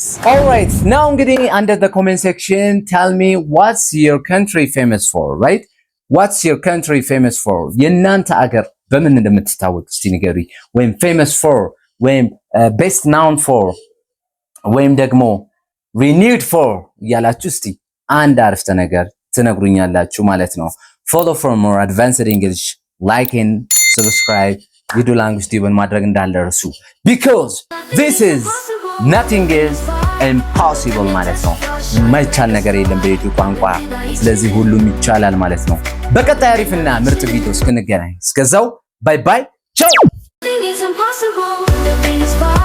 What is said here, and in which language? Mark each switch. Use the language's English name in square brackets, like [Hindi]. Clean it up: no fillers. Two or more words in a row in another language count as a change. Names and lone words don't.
[English] all right now እንግዲህ under the comment section tell me what's your country famous for, right? what's your country famous for? [Amharic] የእናንተ አገር በምን እንደምትታወቅ እስቲ ንገሪ። ወይም [English] famous for [Amharic] ወይም [English] best known for [Amharic] ወይም ደግሞ renewed for እያላችሁ እስቲ አንድ አረፍተ ነገር ትነግሩኛላችሁ ማለት ነው። [English] follow for more advanced English, like and subscribe [Amharic] ቪዲዮ ላንጉጅ ቲዩብን ማድረግ እንዳልደረሱ [English] because this is nothing is impossible [Amharic] ማለት ነው። የማይቻል ነገር የለም በዩቲዩብ ቋንቋ። ስለዚህ ሁሉም ይቻላል ማለት ነው። በቀጣይ አሪፍና ምርጥ ቪዲዮ እስክንገናኝ እስከዛው [English] bye bye [Amharic] ቻው።